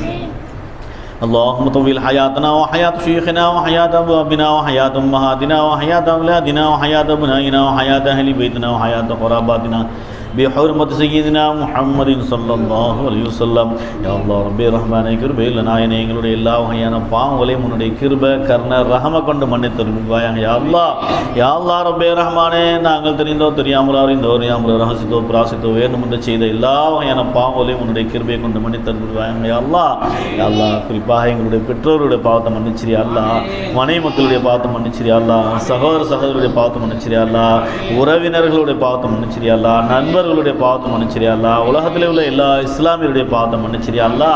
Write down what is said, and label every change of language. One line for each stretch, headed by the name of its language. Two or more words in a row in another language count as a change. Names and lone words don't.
Arabic: اللهم طول حياتنا وحياة شيخنا وحياة أبوابنا وحياة أمهاتنا وحياة أولادنا وحياة أبنائنا وحياة أهل بيتنا وحياة قراباتنا بحرمة سيدنا محمد صلى الله عليه وسلم. يا الله ربي رحمن
Tamil: கிருபையில் நாயனே எங்களுடைய எல்லா வகையான பாவங்களையும் உன்னுடைய கிருபை கருணை ரஹம கொண்டு மன்னித்தருள்வாயாக.
Arabic: يا الله, يا الله
Tamil: ரப்பே ரஹ்மானே, நாங்கள் தெரிந்தோ தெரியாமலோ அறிந்தோ ரகசித்தோ பிராசித்தோ வேண்டுமென்று செய்த எல்லா வகையான பாவங்களையும் உன்னுடைய கிருபையை கொண்டு மன்னித்தருள்வாயாக.
Arabic: يا الله, يا الله,
Tamil: குறிப்பாக எங்களுடைய பெற்றோருடைய பாவத்தை மன்னிச்சிரியா அல்லாஹ், மனைவி மக்களுடைய பாவத்தை மன்னிச்சிரியா அல்லாஹ், சகோதரருடைய பாவத்தை மன்னிச்சிரியா அல்லாஹ், உறவினர்களுடைய பாவத்தை மன்னிச்சிரியா அல்லாஹ், நண்பர்களுடைய பாவத்தை மன்னிச்சிரியா அல்லாஹ், உலகத்திலே உள்ள எல்லா இஸ்லாமியருடைய பாவத்தை மன்னிச்சிரியா அல்லாஹ்.